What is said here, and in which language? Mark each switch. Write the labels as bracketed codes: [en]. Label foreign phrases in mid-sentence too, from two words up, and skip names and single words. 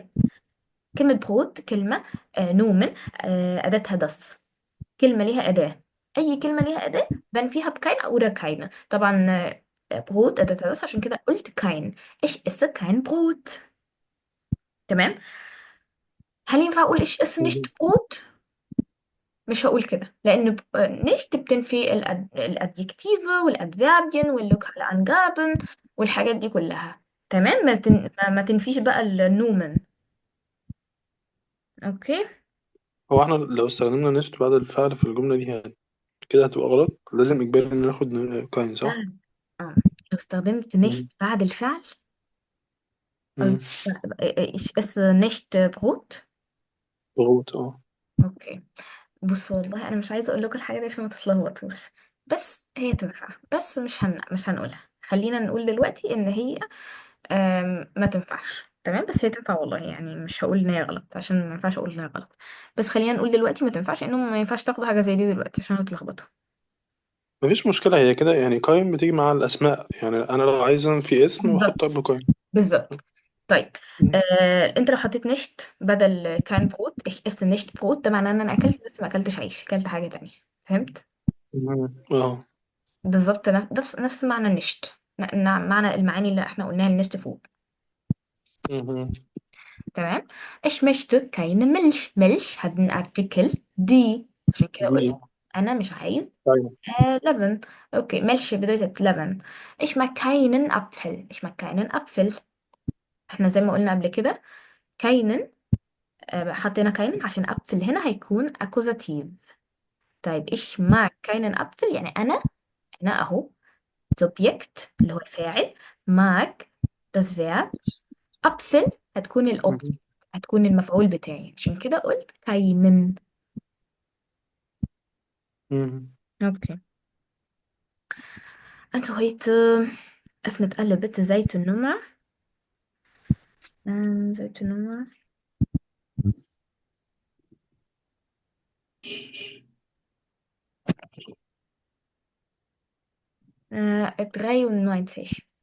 [ar] كلمة بروت كلمة نومن أداتها دس. كلمة ليها أداة. أي كلمة ليها أداة بان فيها بكاين أو ده كاينة طبعا. بروت أداتها دس عشان كده قلت كاين. [de] Ich ess kein Brot. [ar] تمام. هل ينفع اقول [de] ich esse nicht [ar] مهم. [de] Brot؟ [ar] مش هقول كده، لان nicht بتنفي الادجكتيف والادفيربين واللوكال انجابن والحاجات دي كلها. تمام. ما تنفيش بقى النومن. اوكي. هو احنا لو استخدمنا نشت بعد الفعل في الجملة دي كده هتبقى غلط، لازم إجباري إن ناخد كاين، صح؟ لا. اه، لو استخدمت nicht مم. بعد الفعل، مم. قصدي [de] ich esse nicht Brot. [ar] غلط، اه. اوكي. بص والله انا مش عايزه اقول لكم الحاجه دي عشان ما تتلخبطوش، بس هي تنفع، بس مش هنقولها. خلينا نقول دلوقتي ان هي ما تنفعش. تمام. بس هي تنفع والله، يعني مش هقول ان هي غلط عشان ما ينفعش اقول ان هي غلط. بس خلينا نقول دلوقتي ما تنفعش، انه ما ينفعش تاخدوا حاجه زي دي دلوقتي عشان هتلخبطوا. مفيش مشكلة، هي كده يعني كاين بتيجي مع الأسماء، يعني أنا لو عايز أنفي اسم بحط بالظبط. قبله كاين. بالظبط. طيب. مم. انت لو حطيت نشت بدل كان بروت، [de] ich esse nicht Brot, [ar] ده معناه ان انا اكلت بس ما اكلتش عيش، اكلت حاجه تانية. فهمت؟ مم. اه. بالظبط. نفس معنى النشت. معنى المعاني اللي احنا قلناها النشت فوق. مم. تمام. [de] ich möchte keine Milch. Milch hat einen Artikel die، [ar] عشان كده دي. قلت انا مش عايز طيب. لبن. اوكي. [de] Milch bedeutet لبن. ich mag keinen Apfel. ich mag keinen Apfel. [ar] احنا زي ما قلنا قبل كده keinen، حطينا keinen عشان Apfel هنا هيكون accusative. طيب [de] ich mag keinen Apfel [ar] يعني انا اهو subject اللي هو الفاعل، [de] mag das Verb، [ar] Apfel هتكون الأوبجكت، مم. هتكون المفعول بتاعي، عشان كده قلت keinen. مم. [de] Okay. Also heute öffnet alle bitte Seite Nummer. Seite Nummer 93.